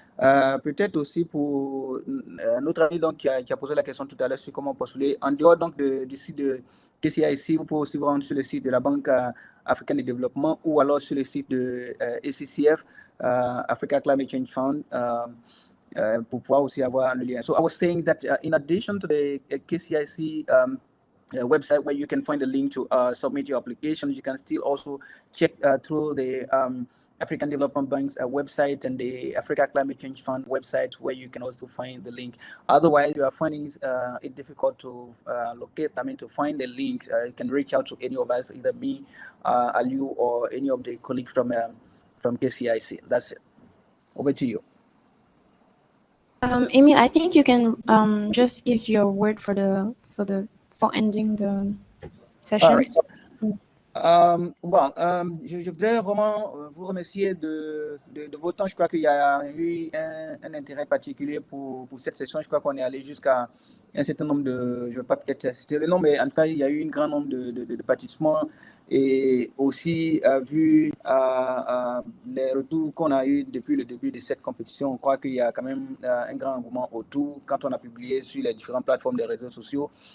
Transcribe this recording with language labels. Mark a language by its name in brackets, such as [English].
[French] Peut-être aussi pour notre ami donc, qui a posé la question tout à l'heure sur comment postuler. En dehors donc, du site de KCIC, vous pouvez aussi vous rendre sur le site de la Banque africaine de développement ou alors sur le site de ACCF, Africa Climate Change Fund. pour pouvoir aussi avoir le lien. [English] So I was saying that in addition to the KCIC website where you can find the link to submit your applications, you can still also check through the African Development Bank's website and the Africa Climate Change Fund website, where you can also find the link. Otherwise, you are finding it difficult to locate, to find the link. You can reach out to any of us, either me, Aliu, or any of the colleagues from KCIC. That's it. Over to you. Emil, I think you can just give your word for ending the session. All right. [French] Je voudrais vraiment vous remercier de votre temps. Je crois qu'il y a eu un intérêt particulier pour cette session. Je crois qu'on est allé jusqu'à un certain nombre je ne vais pas peut-être citer le nom, mais en tout cas, il y a eu un grand nombre de participants. Et aussi, vu les retours qu'on a eu depuis le début de cette compétition, on croit qu'il y a quand même un grand engouement autour quand on a publié sur les différentes plateformes des réseaux sociaux.